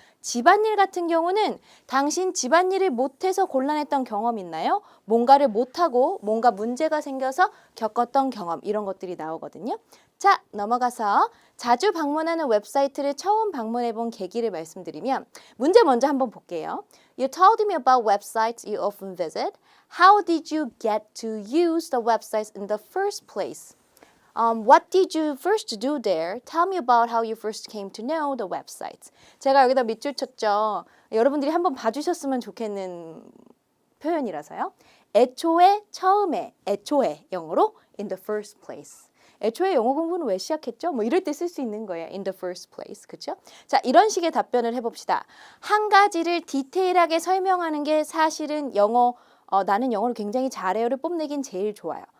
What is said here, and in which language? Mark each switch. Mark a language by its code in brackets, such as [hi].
[ko] 집안일 같은 경우는 당신 집안일을 못해서 곤란했던 경험 있나요? 뭔가를 못하고 뭔가 문제가 생겨서 겪었던 경험 이런 것들이 나오거든요. 자, 넘어가서 자주 방문하는 웹사이트를 처음 방문해본 계기를 말씀드리면 문제 먼저 한번 볼게요. [en] You told me about websites you often visit. How did you get to use the websites in the first place? What did you first do there? Tell me about how you first came to know the websites. [ko] 제가 여기다 밑줄 쳤죠. 여러분들이 한번 봐주셨으면 좋겠는 표현이라서요. 애초에, 처음에, 애초에 영어로 [en] in the first place. [ko] 애초에 영어 공부는 왜 시작했죠? 뭐 이럴 때 쓸 수 있는 거예요. [en] In the first place. [ko] 그렇죠? 자, 이런 식의 답변을 해봅시다. 한 가지를 디테일하게 설명하는 게 사실은 나는 영어를 굉장히 잘해요를 뽐내긴 제일 좋아요.